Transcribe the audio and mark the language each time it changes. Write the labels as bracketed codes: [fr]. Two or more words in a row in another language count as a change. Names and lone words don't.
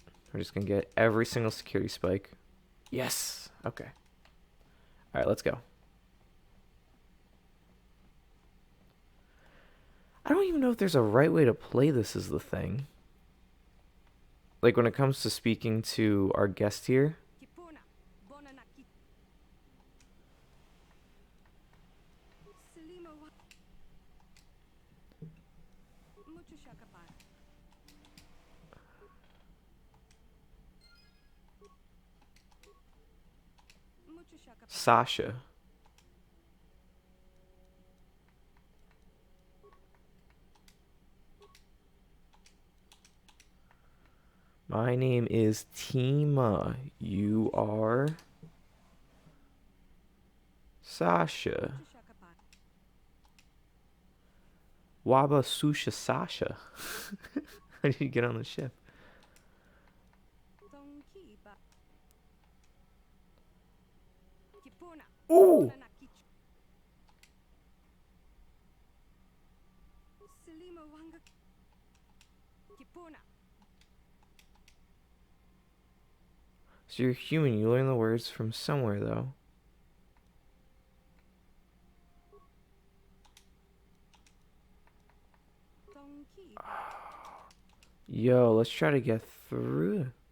[en] We're just going to get every single security spike. Yes. Okay. All right, let's go. I don't even know if there's a right way to play this is the thing. Like when it comes to speaking to our guest here. Kipuna. Bonanaki. Selima wa. Mucho shakapara. Mucho shakapara. Sasha. My name is Tima. You are Sasha. Mucho shakapara. Waba Susha Sasha. How did you get on the ship? Tonki ba. Kipuna. Ooh! Bonanaki. Selima wanga. Kipuna. So you're human. You learn the words from somewhere, though. Tonki. Yo, let's try to get through.